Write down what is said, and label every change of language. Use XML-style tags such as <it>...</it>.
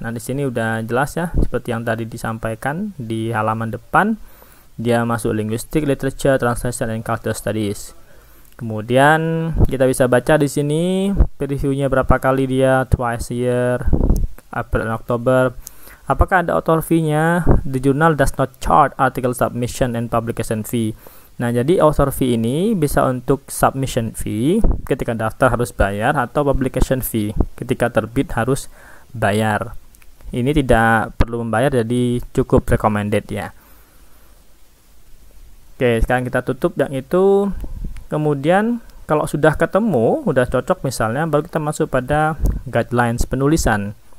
<id>Nah, di sini udah jelas ya, seperti yang tadi disampaikan di halaman depan. Dia masuk</id> <en>linguistic, literature, translation, and cultural studies.</en> <id>Kemudian kita bisa baca di sini reviewnya berapa kali dia,</id> <en>twice a year,</en> <id>April dan Oktober. Apakah ada author fee-nya?</id> <en>The journal does not charge article submission and publication fee.</en> <id>Nah, jadi author fee ini bisa untuk submission fee ketika daftar harus bayar, atau publication fee ketika terbit harus bayar. Ini tidak perlu membayar, jadi cukup recommended ya. Oke, sekarang kita tutup yang itu. Kemudian kalau sudah ketemu, sudah cocok misalnya, baru kita masuk pada guidelines penulisan.</id>